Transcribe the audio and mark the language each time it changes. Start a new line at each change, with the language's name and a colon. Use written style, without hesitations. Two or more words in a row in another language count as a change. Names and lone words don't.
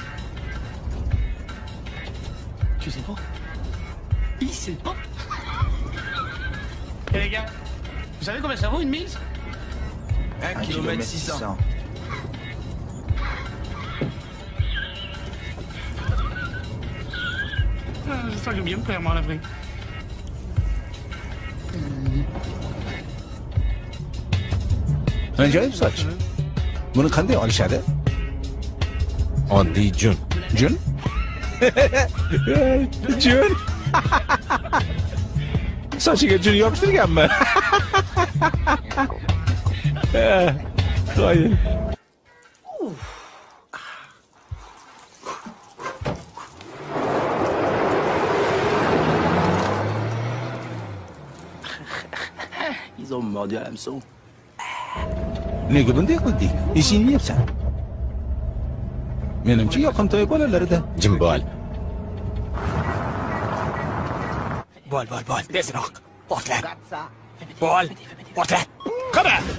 French: Tu sais pas? Il sait pas? Eh les gars, vous savez combien ça vaut, une miles? 1 km 600. J'espère que j'ai bien me faire, moi, à la vraie.
Uzbek: Ajoyib soch. Buni qanday olishadi? Oddiy jun. Jun? Jun. Sochiga jun yopishtirganmi? Qo'ying.
French: Ils ont mordu à l'hameçon.
Uzbek: Nega bunday qildik? Ishingni yeyapsan. Menimcha yoqimtoy bolalarida. Jim bo'l. Bol, tezroq. Portlat. Bol, portlat. Qara.